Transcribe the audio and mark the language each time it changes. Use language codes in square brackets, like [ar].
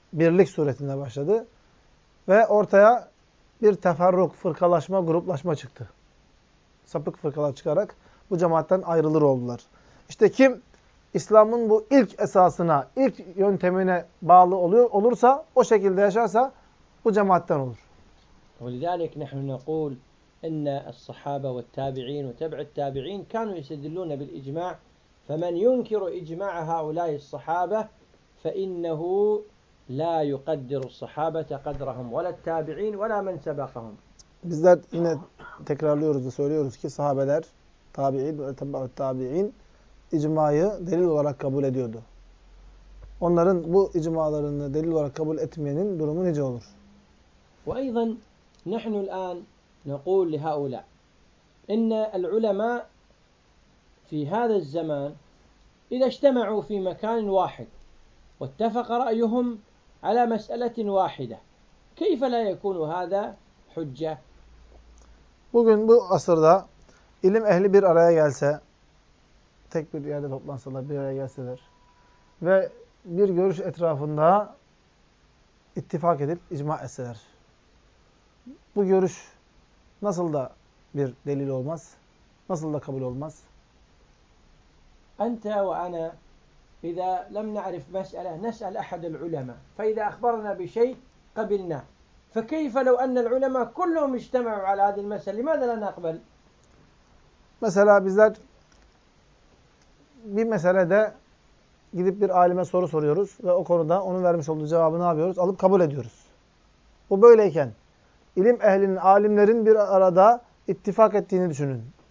[tr] birlik suretinde başladı. Ve ortaya bir teferruk, fırkalaşma, gruplaşma çıktı. Sapık fırkalar çıkarak bu cemaatten ayrılır oldular. İşte kim İslam'ın bu ilk esasına, ilk yöntemine bağlı oluyor, olursa, o şekilde yaşarsa bu cemaatten olur. [ar] ولذلك نحن نقول ان الصحابه والتابعين وتبع التابعين كانوا يستدلون بالاجماع فمن ينكر اجماع هؤلاء الصحابه فانه لا يقدر الصحابه قدرهم ولا التابعين ولا من سبقهم. [tr] Bizler yine tekrarlıyoruz da söylüyoruz ki sahabeler, tabi'in ve tabi'in icmayı delil olarak kabul ediyordu. Onların bu icmalarını delil olarak kabul etmeyenin durumu nice olur? [ar] وايضا نحن الآن نقول لهؤلاء إن العلماء في هذا الزمان إذا اجتمعوا في مكان واحد واتفق رأيهم على مسألة واحدة كيف لا يكون هذا حجة؟ [tr] Bugün bu asırda ilim ehli bir araya gelse, tek bir yerde toplansalar, bir araya gelseler ve bir görüş etrafında ittifak edip icma etseler. Bu görüş nasıl da bir delil olmaz? Nasıl da kabul olmaz? [ar] أنت وأنا إذا لم نعرف مسألة نسأل أحد العلماء فإذا أخبرنا بشيء قبلنا فكيف لو أن العلماء كلهم اجتمعوا على هذه المسألة لماذا لا نقبل؟ [tr] Mesela bizler bir meselede gidip bir alime soru soruyoruz ve o konuda onun vermiş olduğu cevabı ne yapıyoruz? Alıp kabul ediyoruz. Bu böyleyken İlim ehlinin, alimlerin bir arada ittifak ettiğini düşünün.